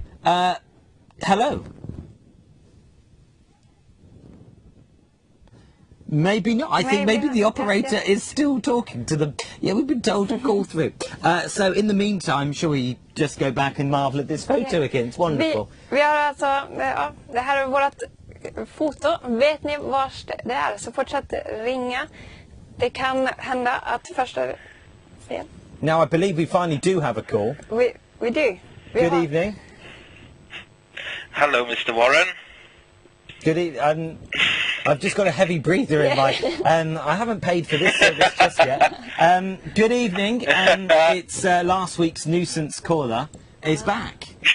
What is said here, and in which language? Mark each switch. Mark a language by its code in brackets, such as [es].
[en] Hello. Maybe not. I think maybe the operator is still talking to them. Yeah, we've been told to call through. So in the meantime, shall we just go back and marvel at this photo again? It's wonderful. [sv] Vi har alltså, det här är vårt foto. Vet ni var det är, så fortsätt ringa. Det kan hända att första fel. [en] Now I believe we finally do have a call. We do. Good evening. Hello, Mr. Warren. Good evening. I've just got a heavy breather in my... I haven't paid for this service just yet. Good evening. It's last week's nuisance caller is back.